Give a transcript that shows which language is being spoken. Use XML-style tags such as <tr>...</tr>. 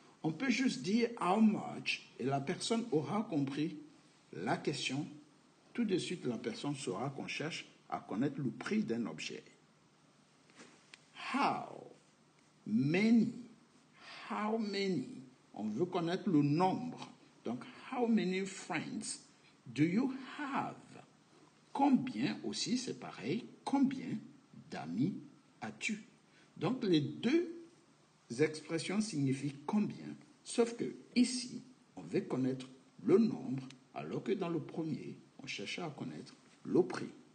<fr>On peut juste dire how much et la personne aura compris la question. Tout de suite, la personne saura qu'on cherche à connaître le prix d'un objet.</fr> <en>How many? How many?</en> <fr>On veut connaître le nombre.</fr> <en>Donc, how many friends do you have?</en> <fr>Combien aussi, c'est pareil. Combien d'amis as-tu? Donc, les deux expressions signifient combien, sauf que ici, on veut connaître le nombre, alors que dans le premier, on cherchait à connaître le prix.</fr>